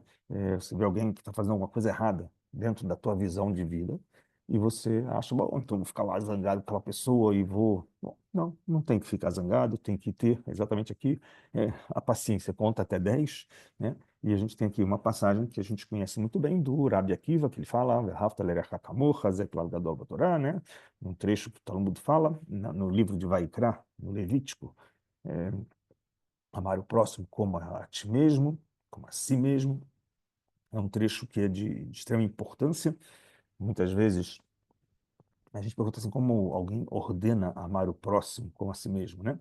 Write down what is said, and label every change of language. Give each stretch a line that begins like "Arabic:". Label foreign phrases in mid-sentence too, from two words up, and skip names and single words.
Portuguese: Você vê alguém que está fazendo alguma coisa errada dentro da tua visão de vida e você acha, bom, então vou ficar lá zangado com aquela pessoa e vou... Bom, não, não tem que ficar zangado, tem que ter exatamente aqui a paciência, conta até 10, né? E a gente tem aqui uma passagem que a gente conhece muito bem do Rabi Akiva, que ele fala,
Hebrew: "ואהבת לרעך כמוך זה כלל גדול בתורה",
Portuguese: né? Um trecho que o Talmud fala, no livro de Vaikra, no Levítico, é, amar o próximo como a ti mesmo, como a si mesmo. É um trecho que é de extrema importância. Muitas vezes a gente pergunta assim, como alguém ordena amar o próximo como a si mesmo, né?